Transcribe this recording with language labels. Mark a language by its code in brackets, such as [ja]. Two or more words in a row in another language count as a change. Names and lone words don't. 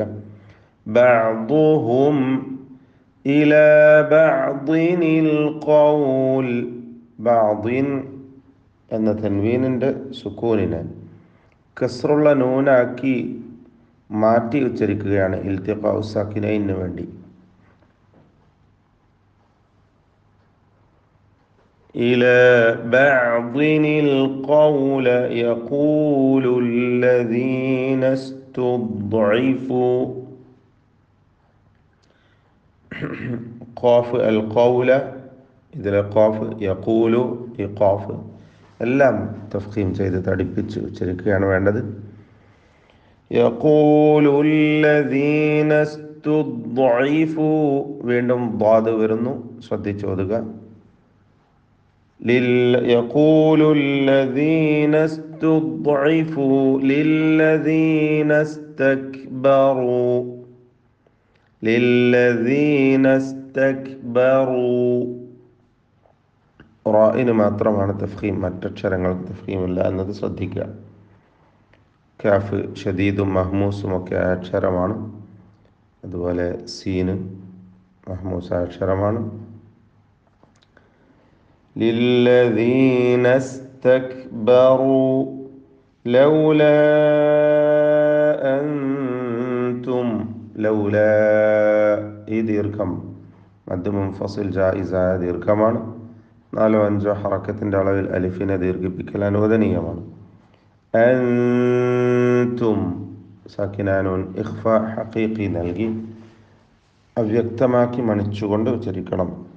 [ar] بعضهم إلى بعض القول. [ml] ബഅ്ദിൻ എന്ന തൻവീനിൻ്റെ സുക്കൂനിനെ കസ്റുള്ള നൂനാക്കി മാറ്റി ഉച്ചരിക്കുകയാണ് [ar] التقاء الساكنين [ml] വേണ്ടി. [ar] إلى بعض القول يقول الذين استضعفوا. قاف القول [ml] ഇതിലെ ഖാഫ് യഖൂലു ഈ ഖാഫ് എല്ലാം തഫ്ഖീം ചെയ്ത് തടിപ്പിച്ച് ഉച്ചരിക്കുകയാണ് വേണ്ടത്. [ar] യഖൂലു الذين استضعفوا. [ml] വീണ്ടും ضاد വരുന്നു, ശ്രദ്ധിച്ചോതുക. [ar] يقول الذين استضعفوا للذين استكبروا. للذين استكبروا. [ml] റായിന് മാത്രമാണ് തഫ്ഖീം, മറ്റക്ഷരങ്ങൾക്ക് തഫ്ഖീമില്ല എന്നത് ശ്രദ്ധിക്കുക. കാഫ് ഷദീദും മഹ്മൂസും ഒക്കെ അക്ഷരമാണ്. അതുപോലെ സീന് മഹ്മൂസായ അക്ഷരമാണ്. [ar] للذين استكبروا لولا أنتم. [ml] لولا ഈ ദീർഘം [ar] مد منفصل [ml] ജായിസായ ദീർഘമാണ്. 4-5 ഹറക്കത്തിൻ്റെ അളവിൽ അലിഫിനെ ദീർഘിപ്പിക്കൽ അനുവദനീയമാണ്. അൻതും സാക്കിനാനൂൻ [ar] إخفاء حقيقي [ml] നൽകി അവ്യക്തമാക്കി മണിച്ചുകൊണ്ട് ഉച്ചരിക്കണം.